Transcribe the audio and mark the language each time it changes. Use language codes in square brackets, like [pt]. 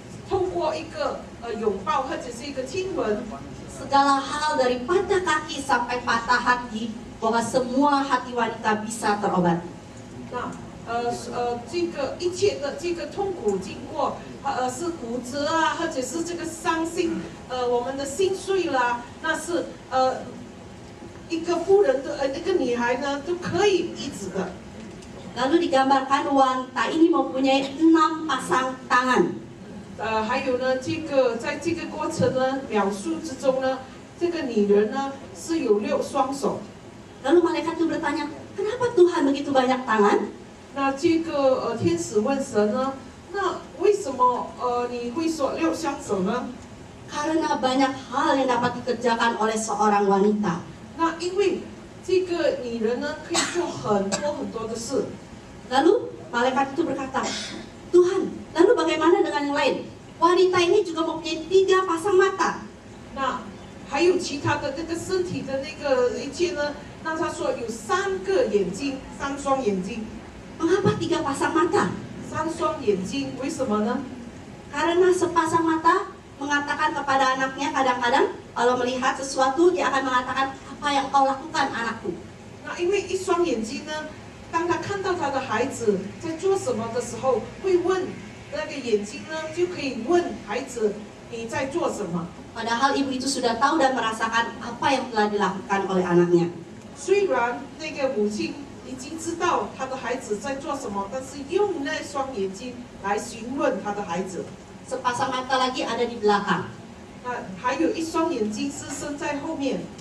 [zh] 透过一个拥抱或者是一个亲吻， [id] segala hal dari patah kaki sampai patah hati, bahwa semua hati wanita bisa terobati. [zh] 那这个一切的这个痛苦经过，是骨折啊，或者是这个伤心，我们的心碎啦，那是一个妇人的一个女孩呢都可以医治的。 [id] Lalu digambarkan wanita ini mempunyai 6 pasang tangan. [zh] 还有呢，在这个过程呢描述之中呢，这个女人呢是有6双手。 [id] Lalu malaikat itu bertanya, kenapa Tuhan begitu banyak tangan? [zh] 那这个天使问神呢，那为什么你会说6双手呢？ [id] Karena banyak hal yang dapat dikerjakan oleh seorang wanita. [zh] 那因为这个女人呢可以做很多的事。 [id] Lalu malaikat itu berkata, Tuhan, lalu bagaimana dengan yang lain? Wanita ini juga mempunyai 3 pasang mata. [zh] 那还有其他的这个身体的那个一切呢？那他说有3个眼睛，3双眼睛。 [id] Mengapa 3 pasang mata? [zh] 3双眼睛，为什么呢？ [id] Karena sepasang mata mengatakan kepada anaknya kadang-kadang kalau melihat sesuatu dia akan mengatakan, apa yang kau lakukan anakku? [zh] 那因为一双眼睛呢，当他看到他的孩子在做什么的时候，会问那个眼睛呢，就可以问孩子你在做什么。 [id] Padahal ibu itu sudah tahu dan merasakan apa yang telah dilakukan oleh anaknya. [zh] 虽然那个母亲已经知道他的孩子在做什么，但是用那双眼睛来询问他的孩子。 [id] Sepasang mata lagi ada di belakang. [zh] 那还有一双眼睛是伸在后面。